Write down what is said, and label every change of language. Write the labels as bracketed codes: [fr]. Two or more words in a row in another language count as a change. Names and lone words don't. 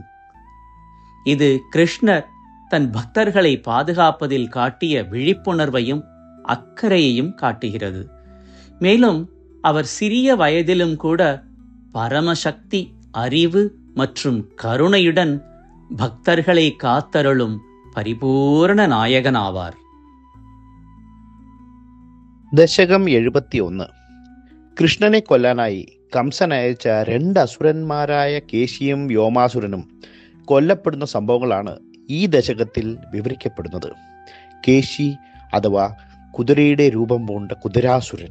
[ta] இது கிருஷ்ணர் தன் பக்தர்களை பாதுகாப்பதில் காட்டிய விழிப்புணர்வையும் அக்கறையையும் காட்டுகிறது. மேலும் அவர் சிறிய வயதிலும் கூட பரமசக்தி, அறிவு மற்றும் கருணையுடன் பக்தர்களை காத்தருளும் பரிபூரண நாயகனாவார். [ml] ദശകം 71 കൃഷ്ണനെ കൊല്ലാനായി കംസൻ അയച്ച 2 അസുരന്മാരായ കേശിയും വ്യോമാസുരനും കൊല്ലപ്പെടുന്ന സംഭവങ്ങളാണ് ഈ ദശകത്തിൽ വിവരിക്കപ്പെടുന്നത്. കേശി അഥവാ കുതിരയുടെ രൂപം പൂണ്ട കുതിരാസുരൻ.